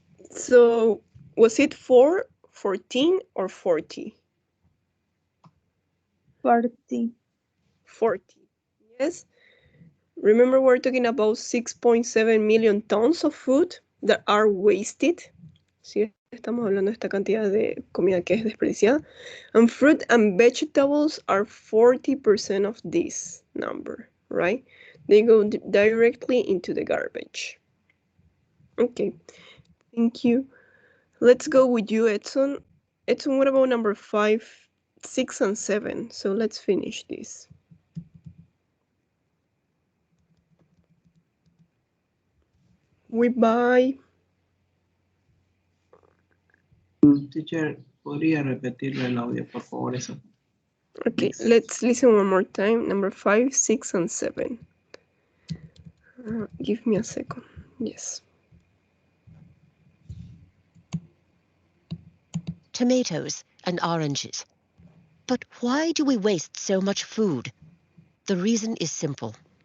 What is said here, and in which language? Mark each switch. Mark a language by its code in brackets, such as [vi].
[en] So was it 4, 14, or 40? 40. 40. Yes. Remember, we're talking about 6.7 million tons of food that are wasted. [es] Sí, estamos hablando de esta cantidad de comida que es desperdiciada. [en] And fruit and vegetables are 40% of this number, right? They go directly into the garbage. Okay, thank you. Let's go with you, Edson. Edson, what about number 5, 6, and 7? So let's finish this. We buy... [es] Teacher, ¿podría repetirle el audio, por favor? Eso. [en] Okay, let's listen one more time. Number 5, 6, and 7. Give me a second. Yes. Tomatoes and oranges. But why do we waste so much food? The reason is simple.